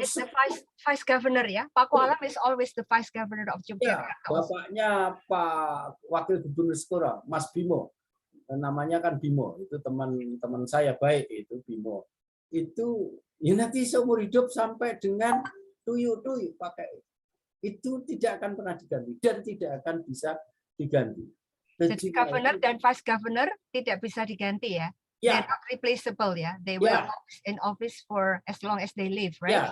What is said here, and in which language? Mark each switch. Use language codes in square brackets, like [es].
[en] It's the vice governor ya. Pakualam is always the vice governor of Yogyakarta. [id] Ya, bapaknya Pak Wakil Gubernur sekarang, Mas Bimo. Namanya kan Bimo, itu teman-teman saya baik itu Bimo. itu ya nanti seumur hidup sampai dengan tuyuk-tuyuk pakai itu tidak akan pernah diganti dan tidak akan bisa diganti. Jadi governor dan vice governor tidak bisa diganti ya? Ya. [en] They're not replaceable ya? They will in office for as long as they live, right?